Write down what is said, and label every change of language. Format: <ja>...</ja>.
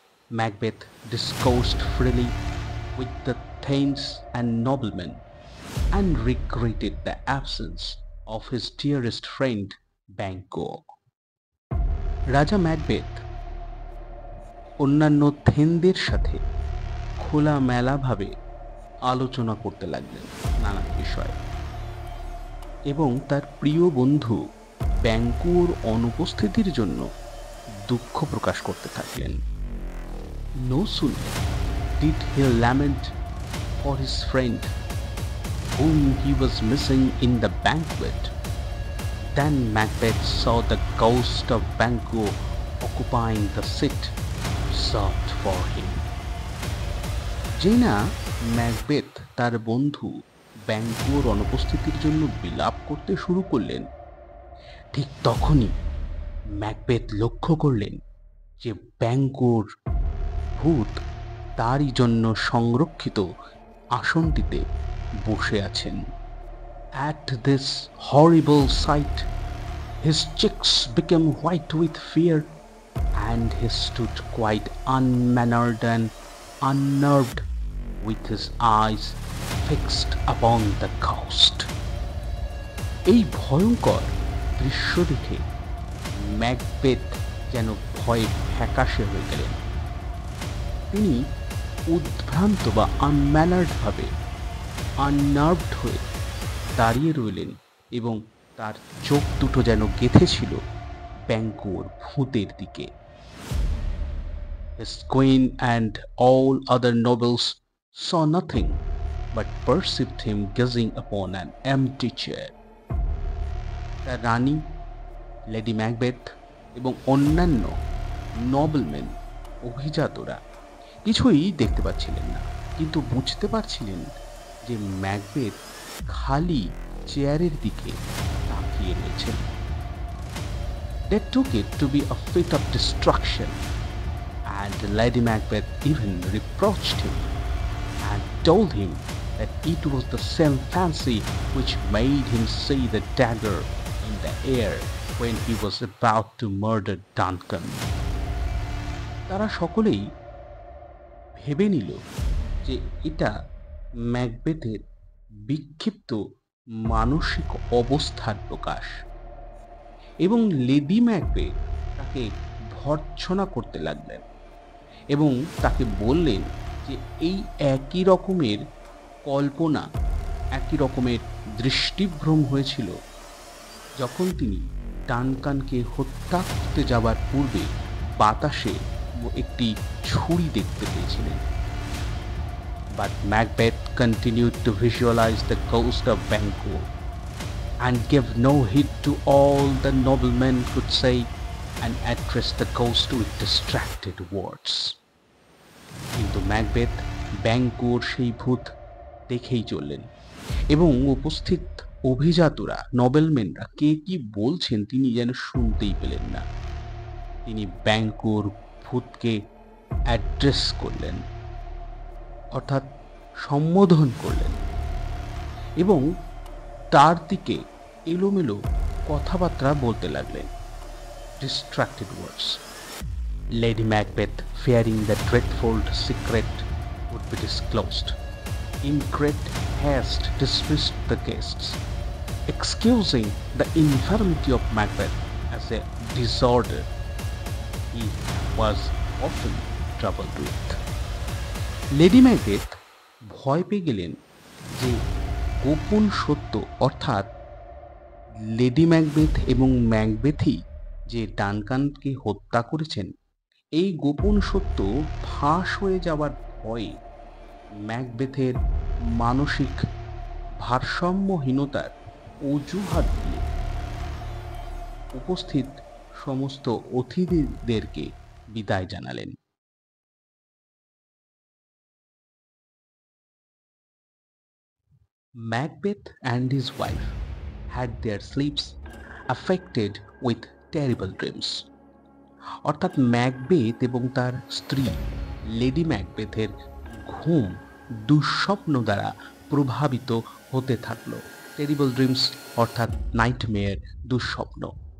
<en>Macbeth discoursed freely with the thanes and noblemen and regretted the absence of his dearest friend Banquo.</en> <bn>রাজা Macbeth অন্যান্য থেনদের সাথে খোলামেলাভাবে আলোচনা করতে লাগলেন নানান বিষয়ে, এবং তার প্রিয় বন্ধু ব্যাঙ্কুর অনুপস্থিতির জন্য দুঃখ প্রকাশ করতে থাকলেন।</bn> <en>No sooner did he lament for his friend whom he was missing in the banquet than Macbeth saw the ghost of Banquo occupying the seat sought for him.</en> <bn>যেই না ম্যাকবেথ তার বন্ধু ব্যাঙ্কুর অনুপস্থিতির জন্য বিলাপ করতে শুরু করলেন, ঠিক তখনই ম্যাকবেথ লক্ষ্য করলেন যে ব্যাঙ্কুর ভূত তারই জন্য সংরক্ষিত আসনটিতে বসে আছেন।</bn> <en>At this horrible sight, his cheeks became white with fear, and he stood quite unmannered and unnerved, with his eyes fixed upon the ghost.</en> <bn>এই ভয়ঙ্কর দৃশ্য দেখে ম্যাকবেথ যেন ভয়ে ফ্যাকাশে হয়ে গেলেন। তিনি উদ্ভ্রান্ত বা আনম্যানার্ড ভাবে আননার্ভড হয়ে দাঁড়িয়ে রইলেন এবং তার চোখ দুটো যেন গেঁথেছিল ব্যাঙ্কুর ভূতের দিকে।</bn> <en>His queen and all other nobles saw nothing but perceived him gazing upon an empty chair.</en> <bn>তার রানী, লেডি ম্যাকবেথ এবং অন্যান্য নবেলম্যান, অভিজাতরা কিছুই দেখতে পাচ্ছিলেন না, কিন্তু বুঝতে পারছিলেন যে ম্যাকবেথ খালি চেয়ারের দিকে তাকিয়ে রয়েছেন।</bn> <en>They took it to be a fit of destruction, and Lady Macbeth even reproached him and told him that it was the same fancy which made him see the dagger in the air when he was about to murder Duncan.</en> <bn>তারা সকলেই ভেবে নিল যে এটা ম্যাকবেথের বিক্ষিপ্ত মানসিক অবস্থার প্রকাশ, এবং লেডি ম্যাকবেথ তাকে ভর্ৎসনা করতে লাগলেন এবং তাকে বললেন যে এই একই রকমের কল্পনা, একই রকমের দৃষ্টিভ্রম হয়েছিল যখন তিনি ডানকানকে হত্যা করতে যাবার পূর্বে বাতাসে একটি ছুরি দেখতে পেয়েছিলেন।</bn> <en>But Macbeth continued to visualize the ghost of Banquo and gave no heed to all the noblemen could say and addressed the ghost with distracted words.</en> <bn>কিন্তু ম্যাকবেথ ব্যাঙ্কুর সেই ভূত দেখেই চললেন এবং উপস্থিত অভিজাতরা, নবেলম্যানরা কে কি বলছেন তিনি যেন শুনতেই পেলেন না। তিনি ব্যাঙ্কুর ভূতকে অ্যাড্রেস করলেন, অর্থাৎ সম্বোধন করলেন এবং তার দিকে এলোমেলো কথাবার্তা বলতে লাগলেন।</bn> <en>Distracted words. Lady Macbeth, fearing the dreadful secret would be disclosed, in great haste dismissed the guests, excusing the infirmity of Macbeth as a disorder he was often troubled with.</en> <bn>Lady Macbeth ভয় পেয়ে গেলেন যে গোপন সত্য, অর্থাৎ lady Macbeth এবং ম্যাকবেথই যে ডানকানকে হত্যা করেছেন, এই গোপন সত্য ফাঁস হয়ে যাওয়ার ভয়ে ম্যাকবেথের মানসিক ভারসাম্যহীনতার অজুহাত দিয়ে উপস্থিত সমস্ত অতিথিদেরকে বিদায় জানালেন।</bn> <en>Macbeth and his wife had their sleeps affected with terrible dreams.</en> <bn>অর্থাৎ ম্যাকবেথ এবং তার স্ত্রী লেডি ম্যাকবেথের ঘুম দুঃস্বপ্ন দ্বারা প্রভাবিত হতে থাকলো।</bn> <en>terrible dreams</en> <bn>অর্থাৎ নাইটমেয়ার, দুঃস্বপ্ন।</bn>